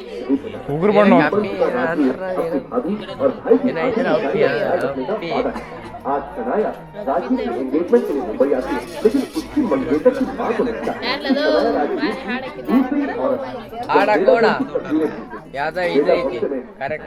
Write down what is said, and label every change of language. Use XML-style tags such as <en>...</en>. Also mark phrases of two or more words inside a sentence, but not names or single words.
<kn>ಉಗುರು ಬಣ್ಣ</kn> <hi>आज शनाया राजीव के एंगेजमेंट के लिए मुंबई आती है, लेकिन उसकी मंगेतर की बात को लगता है दूसरी औरत</hi> <kn>ಯಾವ್ದೋ ಇದು ಐತಿ ಕರೆಕ್ಟ್</kn>